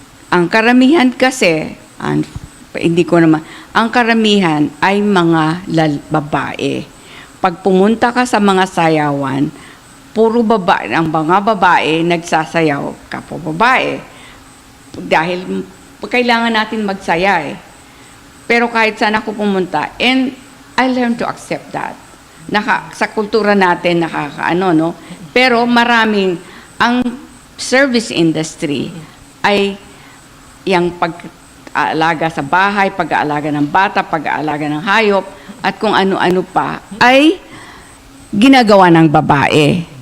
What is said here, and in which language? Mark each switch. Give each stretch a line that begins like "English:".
Filipino: Ang karamihan kasi, hindi ko naman, ang karamihan ay mga babae. Pag pumunta ka sa mga sayawan, puro babae, ang mga babae nagsasayaw, kapwa babae. Dahil kailangan natin magsaya eh. Pero kahit saan ako pumunta,
English: and I learned to accept that.
Filipino: Sa kultura natin, no? Pero maraming, ang service industry ay yung pag-aalaga sa bahay, pag-aalaga ng bata, pag-aalaga ng hayop, at kung ano-ano pa, ay ginagawa ng babae.